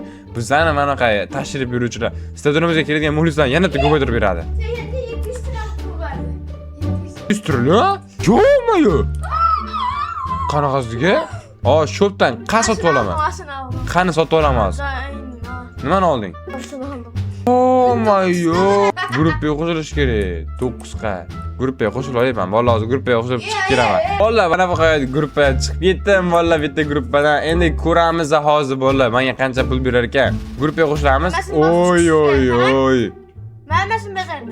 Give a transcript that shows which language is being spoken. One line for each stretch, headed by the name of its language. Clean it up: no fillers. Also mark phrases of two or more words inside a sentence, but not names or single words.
Uzbek: Bizlarni mana qay tashrif buyuruvchilar stadionimizga keladigan muxlislarni yana ko'paytirib beradi. 100 trillion? Yo'qmi? Qanaqasiga? Shopdan qani sotib olaman? Qani sotib olaman? Nimani olding?
English: Oh my god.
Uzbek: Gruppaga qo'shilish kerak. 9 Gruppaga qo'shilib olayman. Valla hozir gruppaga qo'shilib chiqib kelaman. Valla mana bu gruppaga chiqib ketdim. Valla bitta gruppadan. Endi ko'ramiz hozir valla menga qancha pul berar ekan. Gruppaga qo'shilamiz. Oy oy oy. Men hammasini bajardim.